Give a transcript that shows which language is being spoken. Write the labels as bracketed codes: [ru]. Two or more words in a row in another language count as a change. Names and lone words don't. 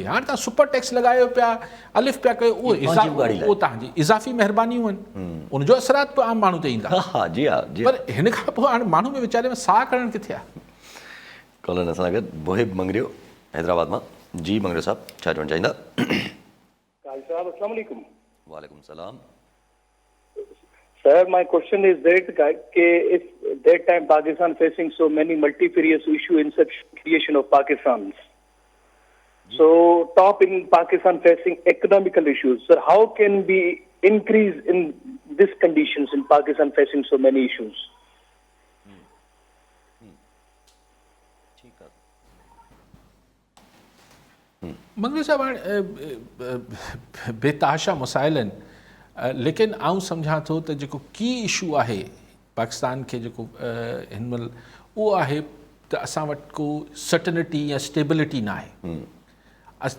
[sd] हाणे तव्हां [en] super tax [sd] लॻायो पिया, अलिफ पिया कयो, उहो तव्हांजी इज़ाफ़ी महिरबानियूं आहिनि, उनजो असरात पोइ आम माण्हू ते ईंदा। हा, जी हा, जी। पर हिन खां पोइ हाणे माण्हू में वीचारे में साह खणणु किथे आहे? कॉलर असां गॾु मोहिब मंगरियो हैदराबाद मां। जी मंगरियो साहब, छा चवणु चाहींदा? [ar] السلام عليكم. وعليكم السلام. [en] Sir, my question is that if that time Pakistan facing so many multifarious issues in such creation of Pakistan. So top in Pakistan facing economical issues. Sir, how can we increase in these conditions in Pakistan facing so many issues? [sd] मंगरू साहब हाणे बेतहाशा मसाइल आहिनि, लेकिन आउं सम्झां थो त जेको की इशू आहे पाकिस्तान खे जेको हिन महिल उहो आहे त असां वटि को सर्टनिटी या स्टेबिलिटी न आहे।